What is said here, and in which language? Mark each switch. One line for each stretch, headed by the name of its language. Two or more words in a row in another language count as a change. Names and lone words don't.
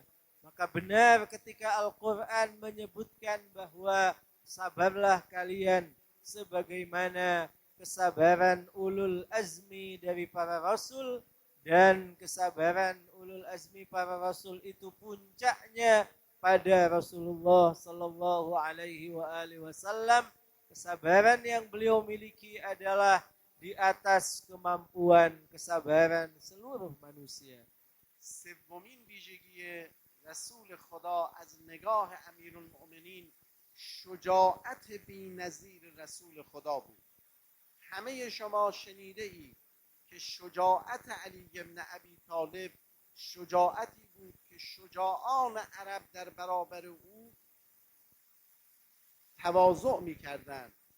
Indonesian: Maka benar ketika Al-Qur'an menyebutkan bahwa sabarlah kalian sebagaimana kesabaran
Arabic: أولو العزم
Indonesian: dari para rasul, dan kesabaran
Arabic: أولو العزم
Indonesian: para rasul itu puncaknya pada Rasulullah
Arabic: صلى الله عليه وسلم.
Indonesian: Kesabaran yang beliau miliki adalah di atas kemampuan kesabaran seluruh manusia.
Persian: سومین ویژگی رسول خدا از نگاه امیرالمؤمنین شجاعت بی‌نظیر رسول خدا بود. همه شما شنیده اید که شجاعت علی بن ابی طالب شجاعتی بود که شجاعان عرب در برابر او تواضع می‌کردند.